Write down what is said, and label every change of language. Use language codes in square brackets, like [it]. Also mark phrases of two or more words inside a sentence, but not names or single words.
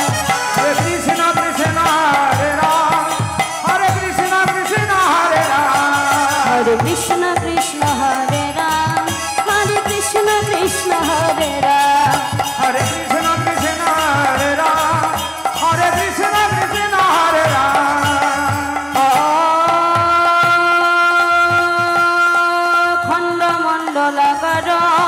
[hi] हरे कृष्ण कृष्ण हरे राम हरे कृष्ण कृष्ण हरे राम, हरे कृष्ण कृष्ण हरे राम हरे कृष्ण कृष्ण हरे राम हरे कृष्ण कृष्ण हरे राम हरे कृष्ण कृष्ण हरे राम [sa] खण्ड मण्डल कर